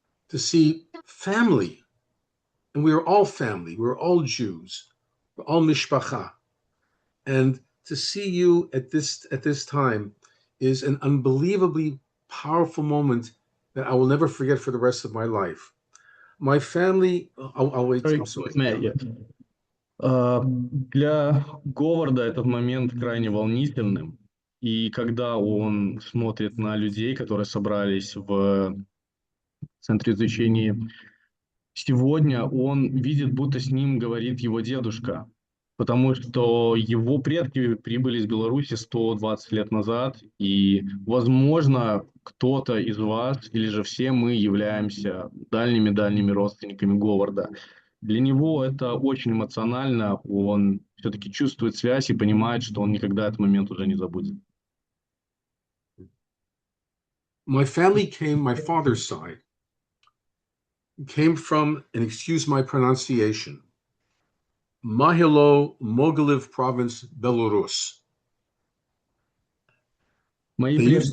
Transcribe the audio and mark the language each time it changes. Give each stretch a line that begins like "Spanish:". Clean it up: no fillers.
English: To see family, and we are all family, we're all Jews, we're all mishpacha. And to see you at this time is an unbelievably powerful moment that I will never forget for the rest of my life. My family, I'll wait.
Russian: Для Говарда этот момент крайне волнительным. И когда он смотрит на людей, которые собрались в Центре изучения сегодня он видит, будто с ним говорит его дедушка, потому что его предки прибыли из Беларуси 120 лет назад, и, возможно, кто-то из вас или же все мы являемся дальними-дальними родственниками Говарда. Для него это очень эмоционально, он все-таки чувствует связь и понимает, что он никогда этот момент уже не забудет.
English: My family came, my father's side, came from, and excuse my pronunciation, Mahilo Mogiliv province, Belarus.
Russian: Мои
English: They used